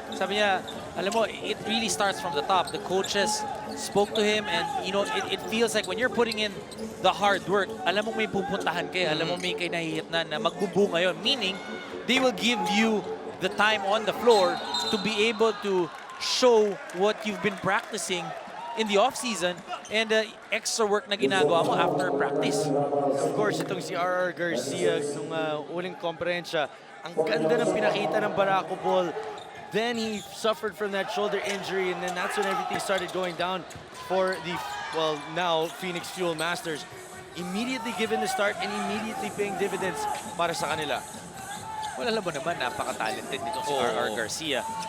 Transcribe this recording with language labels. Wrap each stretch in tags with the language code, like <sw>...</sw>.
<tl>Sabi niya, alam mo,</tl> <en>it really starts from the top. The coaches spoke to him and, you know, it feels like when you're putting in the hard work,</en> <tl>alam mo may pupuntahan kayo, alam mo may kayo nahihitnan na magbubunga yun.</tl> <en>Meaning, they will give you the time on the floor to be able to show what you've been practicing in the off-season and extra work</en> <tl>na ginagawa mo</tl> <en>after practice. Of course,</en> <tl>itong si</tl> <en>R.R.</en> <tl>Garcia, nung uling komperensya, ang ganda ng pinakita ng Meralco ball.</tl> <en>Then he suffered from that shoulder injury and then that's when everything started going down for the, well, now Phoenix Fuel Masters. Immediately given the start and immediately paying dividends</en> <tl>para sa kanila. Well, alam mo naman, napaka-talented nitong si R.R. Garcia.</tl>